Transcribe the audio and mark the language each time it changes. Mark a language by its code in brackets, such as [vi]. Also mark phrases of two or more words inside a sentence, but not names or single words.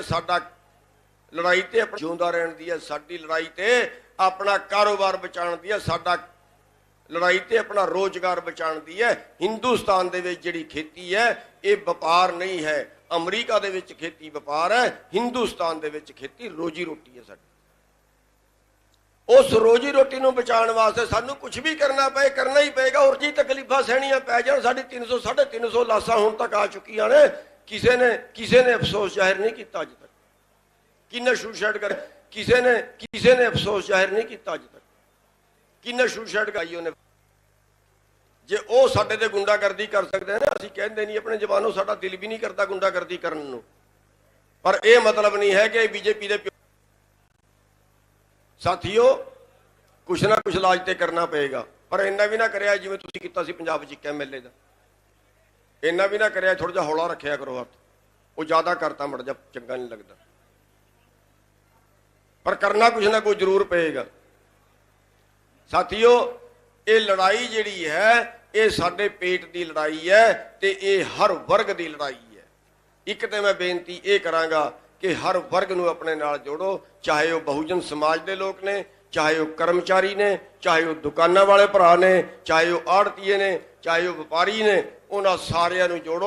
[pa] ਸਾਡਾ ਲੜਾਈ ਤੇ ਆਪਣਾ ਜਿਉਂਦਾ ਰਹਿਣ ਦੀ ਹੈ, ਸਾਡੀ ਲੜਾਈ ਤੇ ਆਪਣਾ ਕਾਰੋਬਾਰ ਬਚਾਉਣ ਦੀ ਹੈ, ਸਾਡਾ ਲੜਾਈ ਤੇ ਆਪਣਾ ਰੋਜ਼ਗਾਰ ਬਚਾਉਣ ਦੀ ਹੈ। ਹਿੰਦੁਸਤਾਨ ਦੇ ਵਿੱਚ ਜਿਹੜੀ ਖੇਤੀ ਹੈ, ਇਹ ਵਪਾਰ ਨਹੀਂ ਹੈ। ਅਮਰੀਕਾ ਦੇ ਵਿੱਚ ਖੇਤੀ ਵਪਾਰ ਹੈ, ਹਿੰਦੁਸਤਾਨ ਦੇ ਵਿੱਚ ਖੇਤੀ ਰੋਜੀ ਰੋਟੀ ਹੈ ਸਾਡੀ। ਉਸ ਰੋਜ਼ੀ ਰੋਟੀ ਨੂੰ ਬਚਾਉਣ ਵਾਸਤੇ ਸਾਨੂੰ ਕੁਝ ਵੀ ਕਰਨਾ ਪਏ, ਕਰਨਾ ਹੀ ਪਏਗਾ। ਔਰ ਜੀ ਤਕਲੀਫ਼ਾਂ ਸਹਿਣੀਆਂ ਪੈ ਜਾਣ। ਸਾਡੀ 300 350 ਲਾਸ਼ਾਂ ਹੁਣ ਤੱਕ ਆ ਚੁੱਕੀਆਂ ਨੇ। [hi] किसी ने अफसोस जाहिर नहीं किया अज तक। [pa] किन्ने सुसाइड कर [hi] किसी ने अफसोस जाहिर नहीं किया अज तक। [pa] ਕਿੰਨੇ ਸੁਸਾਈਡ ਕਰਾਈ ਉਨ੍ਹਾਂ। ਜੇ ਵੋ ਸਾਡੇ ਤੇ ਗੁੰਡਾਗਰਦੀ ਕਰ ਸਕਤੇ ਹੈਂ ਨਾ, ਅਸੀਂ ਕਹਿੰਦੇ ਨਹੀਂ ਆਪਣੇ ਜਵਾਨੋ, ਸਾਡਾ ਦਿਲ ਭੀ ਨਹੀਂ ਕਰਤਾ ਗੁੰਡਾਗਰਦੀ ਕਰਨ ਨੂੰ। [hi] पर यह मतलब नहीं है कि बीजेपी के साथियों कुछ ना कुछ इलाज तो करना पेगा। [pa] ਪਰ ਇੰਨਾ ਭੀ ਨਾ ਕਰਿਆ ਜਿਵੇਂ ਤੁਸੀਂ ਕੀਤਾ ਸੀ ਪੰਜਾਬ 'ਚ MLA ਕਾ। ਇੰਨਾ ਭੀ ਨਾ ਕਰਿਆ, ਥੋੜ੍ਹਾ ਜਿਹਾ ਹੌਲਾ ਰੱਖਿਆ ਕਰੋ ਹੱਥ। ਵੋ ਜ਼ਿਆਦਾ ਕਰਤਾ ਮੜ ਜਾ, ਚੰਗਾ ਨਹੀਂ ਲਗਤਾ। ਪਰ ਕਰਨਾ ਕੁਝ ਨਾ ਕੁਝ ਜ਼ਰੂਰ ਪੇਗਾ। ਸਾਥੀਓ ਯੇ ਲੜਾਈ ਜਿਹੜੀ ਹੈ, ਯੇ ਸਾਡੇ ਪੇਟ ਕੀ ਲੜਾਈ ਹੈ, ਤੋ ਯੇ ਹਰ ਵਰਗ ਕੀ ਲੜਾਈ ਹੈ। ਇੱਕ ਤੋ ਮੈਂ ਬੇਨਤੀ ਯੇ ਕਰਾਂਗਾ ਕਿ ਹਰ ਵਰਗ ਨੂੰ ਆਪਣੇ ਨਾਲ ਜੋੜੋ, ਚਾਹੇ ਵੋ ਬਹੁਜਨ ਸਮਾਜ ਕੇ ਲੋਗ ਨੇ, ਚਾਹੇ ਵੋ ਕਰਮਚਾਰੀ ਨੇ, ਚਾਹੇ ਵੋ ਦੁਕਾਨਾਂ ਵਾਲੇ ਭਰਾ ਨੇ, ਚਾਹੇ ਵੋ ਆੜ੍ਹਤੀਏ ਨੇ, ਚਾਹੇ ਵੋ ਵਪਾਰੀ ਨੇ, ਉਨ੍ਹਾਂ ਸਾਰਿਆਂ ਨੂੰ ਜੋੜੋ।